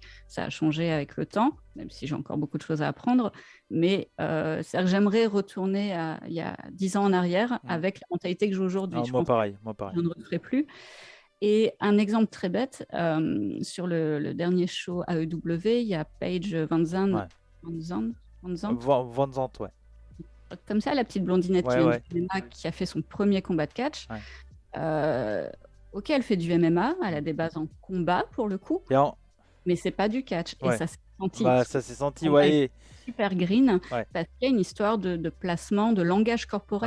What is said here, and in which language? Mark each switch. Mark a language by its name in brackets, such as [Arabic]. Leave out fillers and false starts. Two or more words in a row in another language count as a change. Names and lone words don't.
[French] Ça a changé avec le temps, même si j'ai encore beaucoup de choses à apprendre. Mais c'est-à-dire que j'aimerais retourner il y a 10 ans en arrière Mm. avec la mentalité que j'ai aujourd'hui. Ah, Je moi pense que pareil, moi je pareil. ne le referai plus. Et un exemple très bête, sur le dernier show AEW, il y a Paige Van Zandt, Ouais. Van Zandt, Van Zandt, Van Zandt, ouais. comme ça, la petite blondinette qui Ouais, vient ouais. du MMA, qui a fait son premier combat de catch. Ouais. Ok, elle fait du MMA, elle a Mm. des bases en combat pour le coup, Et mais c'est pas du catch. Et ouais. ça s'est senti. Bah, Son ça s'est senti, combat ouais. est super green Ouais. parce qu'il y a une histoire de placement, de langage corporel